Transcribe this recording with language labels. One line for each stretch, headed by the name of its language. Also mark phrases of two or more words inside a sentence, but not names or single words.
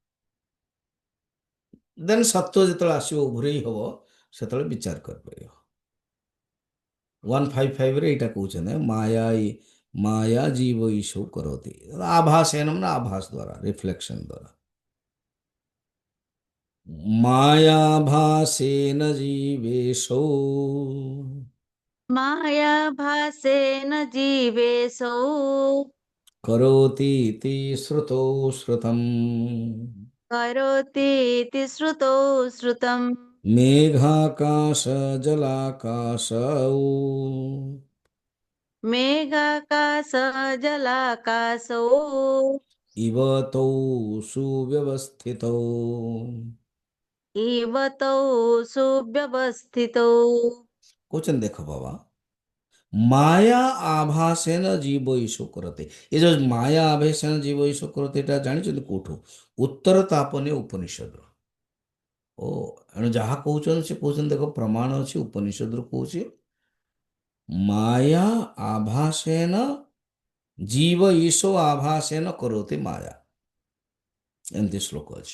Odia: ଦେନ୍ ସତ୍ୱ ଯେତେବେଳେ ଆସିବ, ଉଭରେଇ ହବ, ସେତେବେଳେ ବିଚାର କରିପାରିବ। 155ରେ ଏଇଟା କହୁଛନ୍ତି, ମାୟା ଜୀବ ଈଶ୍ୱର କରନ୍ତି, ଆଭାସେନ ନା ଆଭାସ ଦ୍ୱାରା, ରିଫ୍ଲେକ୍ସନ ଦ୍ୱାରା।
Sanskrit: मायाभासेन जीवेशौ मायाभासेन जीवेशौ करोति इति श्रुतौ श्रुतम् करोतीति श्रुतौ श्रुतम् मेघाकाश जलाकाशौ मेघाकाशजलाकाशौ इव तौ सुव्यवस्थितौ। इव तौ सुव्यवस्थितौ।
Hindi: कौन देखो बाबा,
Sanskrit: माया आभासेन जीव ईशो
Hindi: करते, ये जो
Sanskrit: माया आभासेन जीव ईशो
Hindi: करते,
Odia: ଏଟା ଜାନିଛନ୍ତି କୋଠୁ? ଉତ୍ତର ତାପନୀୟ ଉପନିଷଦ। ଓ ଏଣୁ ଯାହା କହୁଛନ୍ତି, ସେ କହୁଛନ୍ତି, ଦେଖ ପ୍ରମାଣ ଅଛି, ଉପନିଷଦରୁ କହୁଛି,
Sanskrit: माया आभासेन जीव ईशो आभासेन
Odia: କରନ୍ତି ମାୟା, ଏମିତି ଶ୍ଲୋକ ଅଛି।